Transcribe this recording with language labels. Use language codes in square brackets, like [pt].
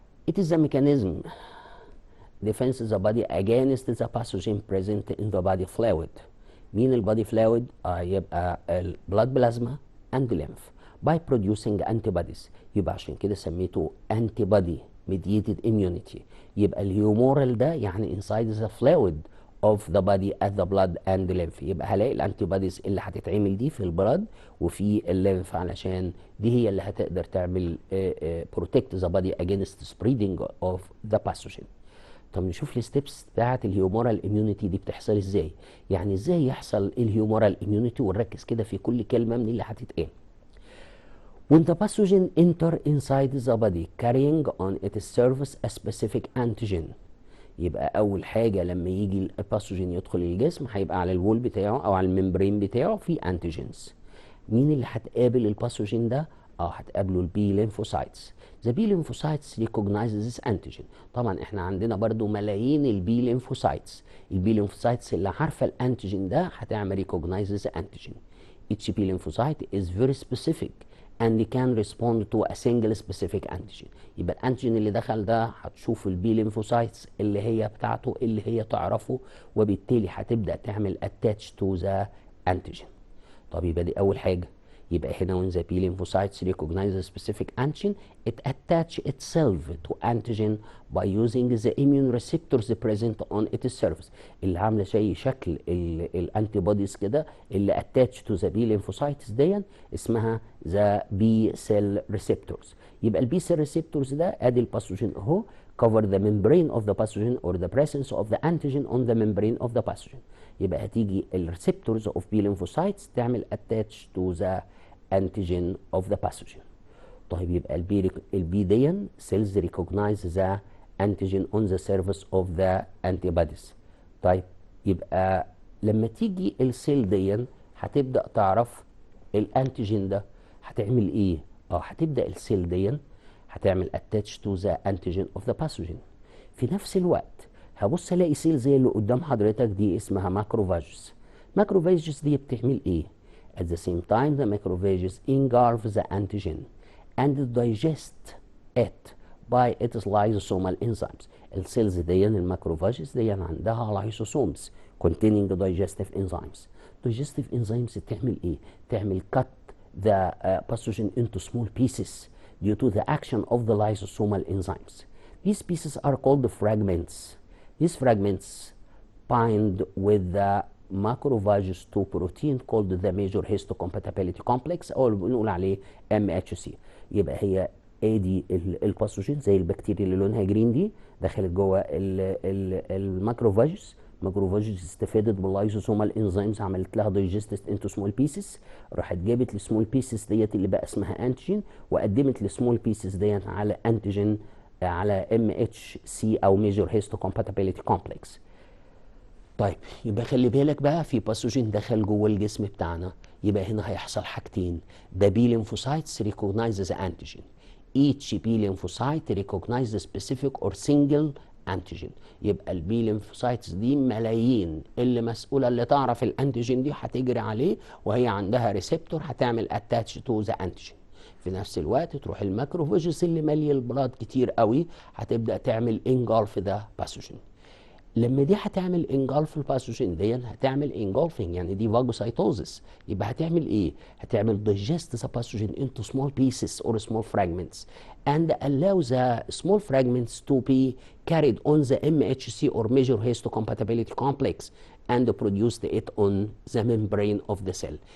[en] It is a mechanism defends the body against the pathogen present in the body fluid. [ar] مين البادي فلويد؟ يبقى البلاد بلازما [en] and lymph by producing antibodies. [ar] يبقى عشان كده سميته antibody mediated immunity. يبقى الهيومورال ده يعني [en] inside the fluid of the body at the blood and the lymph. [ar] يبقى هلاقي الانتيبوديز اللي هتتعمل دي في البلاد وفي الليمف، علشان دي هي اللي هتقدر تعمل [en] protect the body against spreading of the pathogen. [ar] طب نشوف الستبس بتاعت الهيومورال اميونيتي دي بتحصل ازاي. يعني ازاي يحصل الهيومورال اميونيتي، ونركز كده في كل كلمه من اللي هتتقال. [en] When the pathogen enter inside the body carrying on its surface a specific antigen. [ar] يبقى اول حاجه لما يجي الباثوجين يدخل الجسم هيبقى على الوول بتاعه او على الممبرين بتاعه في انتيجينز. مين اللي هتقابل الباثوجين ده؟ هتقابله البي ليمفوسايتس. [en] The B lymphocytes recognizes this antigen. [ar] طبعا احنا عندنا برضو ملايين البي ليمفوسايتس. البي ليمفوسايتس اللي عارفه الانتيجين ده هتعمل [en] recognize this antigen. Each B lymphocyte is very specific and can respond to a single specific antigen. [ar] يبقى الانتيجين اللي دخل ده هتشوف البي ليمفوسايتس اللي هي بتاعته اللي هي تعرفه، وبالتالي هتبدا تعمل [en] attach to the antigen. [ar] طب يبقى دي اول حاجه. يبقى هنا [en] when the B lymphocytes recognize a specific antigen, it attach itself to antigen by using the immune receptors present on its surface. [ar] اللي عامله زي شكل الانتي بوديز كده اللي [en] attach to the B lymphocytes [ar] دي اسمها [en] the B cell receptors. [ar] يبقى البي [en] cell receptors [ar] ده ادي الباثوجين اهو [en] cover the membrane of the pathogen or the presence of the antigen on the membrane of the pathogen. [ar] يبقى هتيجي الريسبتورز [en] of B lymphocytes [ar] تعمل [en] attach to the antigen of the pathogen. [ar] طيب يبقى البي دي [en] cells recognize the antigen on the surface of the antibodies. [ar] طيب يبقى لما تيجي السيل دي هتبدأ تعرف الانتيجين ده هتعمل ايه. هتبدأ السيل دي هتعمل [en] attach to the antigen of the pathogen. [ar] في نفس الوقت هبص الاقي سيل زي اللي قدام حضرتك دي اسمها ماكروفاجز. ماكروفاجز دي بتعمل ايه؟ [en] At the same time, the macrophages engulf the antigen and digest it by its lysosomal enzymes. [ar] السيلز دي الماكروفاجز دي عندها [en] lysosomes containing digestive enzymes. Digestive enzymes [ar] تعمل ايه؟ تعمل [en] cut the pathogen into small pieces due to the action of the lysosomal enzymes. These pieces are called fragments. These fragments bind with the macrophages to protein called the major histocompatibility complex [ar] او اللي بنقول عليه [en] MHC. [ar] يبقى هي ادي الباثوجين زي البكتيريا اللي لونها جرين دي دخلت جوه الماكروفاجز. ماكروفاجز استفادت باللايزوسومال انزيمز، عملت لها دايجستد انتو سمول بيسز، راحت جابت السمول بيسز ديت اللي بقى اسمها انتيجين، وقدمت السمول بيسز ديت على انتيجين على MHC او ميجور هيستوكومباتيبيليتي كومبلكس. طيب يبقى خلي بالك بقى في باثوجين دخل جوه الجسم بتاعنا، يبقى هنا هيحصل حاجتين. [en] The B lymphocytes recognizes the antigen. Each B lymphocyte recognizes specific or single antigen. [ar] يبقى البي ليمفوسايتس دي ملايين اللي مسؤوله اللي تعرف الانتيجين دي هتجري عليه، وهي عندها ريسبتور هتعمل اتاتش تو ذا انتيجين. في نفس الوقت تروح الماكروفاجز اللي ماليه البلاد كتير قوي هتبدا تعمل انجلف ذا باثوجين. لما دي هتعمل انجلف الباثوجين دي هتعمل انجلفنج، يعني دي فاجوسايتوزس، يبقى هتعمل ايه؟ هتعمل [en] digest the pathogen into small pieces or small fragments and allow the small fragments to be carried on the MHC or major histocompatibility complex and produced it on the membrane of the cell.